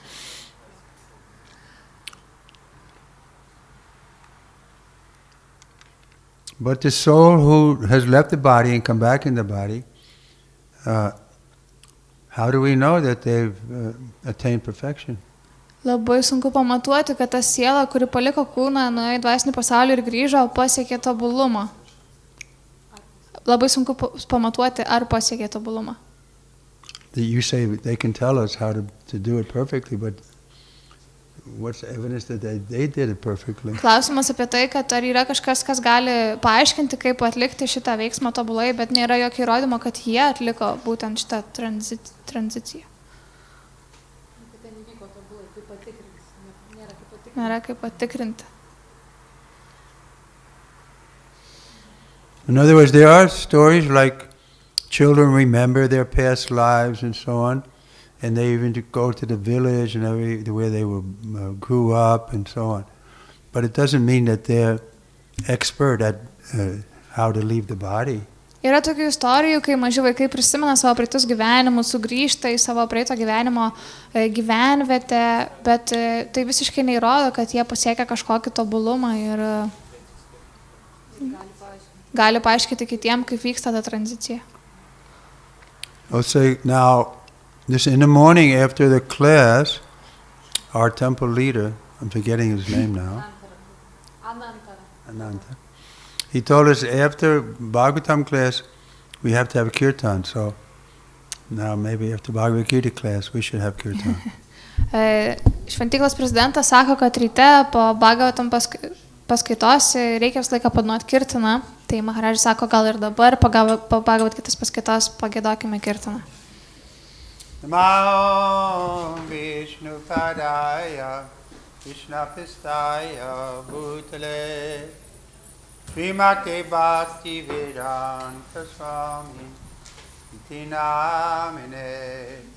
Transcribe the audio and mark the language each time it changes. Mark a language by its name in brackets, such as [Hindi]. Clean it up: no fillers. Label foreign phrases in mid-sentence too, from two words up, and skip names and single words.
[English] But the soul who has left the body and come back in the body, how do we know that they've attained perfection? [Lithuanian] Labai sunku pamatuoti, kad ta siela, kuri paliko kūną, nuėjo į dvasinį pasaulį ir grįžo, pasiekė tobulumą. Labai sunku pamatuoti, ar pasiekė tobulumą. [English] You say they can tell us how to do it perfectly, but what's the evidence that they did it perfectly? [Lithuanian] Klausimas apie tai, kad ar yra kažkas, kas gali paaiškinti, kaip atlikti šitą veiksmą tobulai, bet nėra jokio įrodymo, kad jie atliko būtent šitą tranziciją. Nėra kaip patikrinti. [English] In other words, there are stories like children remember their past lives and so on, and they even go to the village and where they grew up and so on. But it doesn't mean that they're expert at how to leave the body. [Lithuanian] Yra tokių istorijų, kai maži vaikai prisimena savo praeitus gyvenimus, sugrįžta į savo praeito gyvenimo gyvenvietę, bet tai visiškai neįrodo, kad jie pasiekia kažkokį tobulumą ir gali paaiškinti kitiem, kaip vyksta ta tranzicija. [English] I'll say now, this in the morning after the class, our temple leader, I'm forgetting his name now, Ananta. He told us after Bhagavatam class, we have to have kirtan. So now maybe after Bhagavad Gita class, we should have kirtan. [Lithuanian] Šventyklos prezidentas sako, kad ryte po Bhagavatam paskaitos reikia visą laiką padainuoti kirtaną. Tai Maharaja sako, gal ir dabar po Bhagavad Gitos paskaitos pagiedokime kirtaną. [Sanskrit] नमो विष्णु पादाय कृष्ण प्रेष्ठाय भूतले श्रीमते भक्ति वेदान्त स्वामी इति नामिने.